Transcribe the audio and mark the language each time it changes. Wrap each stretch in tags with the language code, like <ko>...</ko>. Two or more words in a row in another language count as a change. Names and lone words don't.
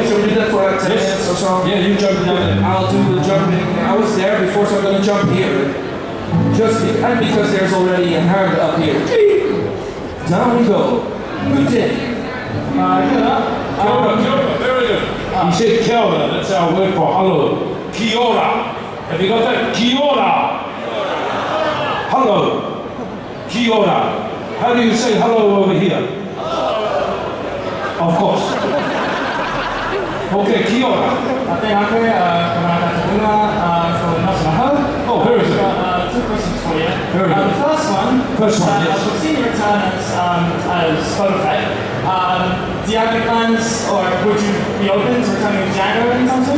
<en>Should we do that for like 10 minutes or so? Yeah, you jump down. I'll do the jumping. I was there before, so I'm going to jump here. And because there's already a hand up here. Down we go. Good day. Kia, very good. He said</en> <mi>kia ora,</mi> <en>that's our word for hello.</en> <mi>Kia ora.</mi> <en>Have you got that?</en> <mi>Kia ora. Hello. Kia ora.</mi> <en>How do you say hello over here? Of course.</en> <mi>Okay, kia ora.</mi> <en>Oh, very good. Two questions for you. Very good. The first one, Yes. we've seen you return as Spotify. Do you have any plans, or would you be open to returning to Django anytime soon?</en>